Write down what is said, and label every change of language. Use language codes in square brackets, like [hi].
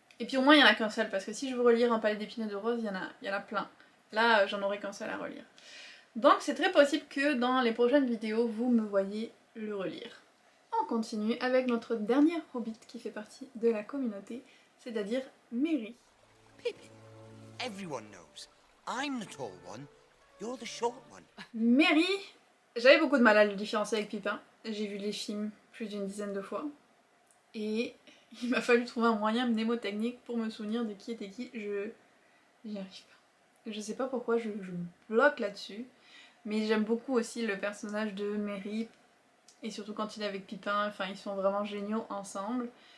[fr] Et puis au moins, il n'y en a qu'un seul, parce que si je veux relire Un palais d'épines et de roses, il y en a plein. Là, j'en aurai qu'un seul à relire. Donc c'est très possible que dans les prochaines vidéos, vous me voyez le relire. On continue avec notre dernière Hobbit qui fait partie de la communauté, c'est-à-dire Merry. [en] Pippin, everyone knows. I'm the tall one, you're the short one. [fr] Merry, j'avais beaucoup de mal à le différencier avec Pipin. J'ai vu les films plus d'une dizaine de fois. Et il m'a fallu trouver un moyen mnémotechnique pour me souvenir de qui était qui. J'y arrive pas. Je sais pas pourquoi je me bloque là-dessus. Mais j'aime beaucoup aussi le personnage de Merry. Et surtout quand il est avec Pipin, enfin ils sont vraiment géniaux ensemble.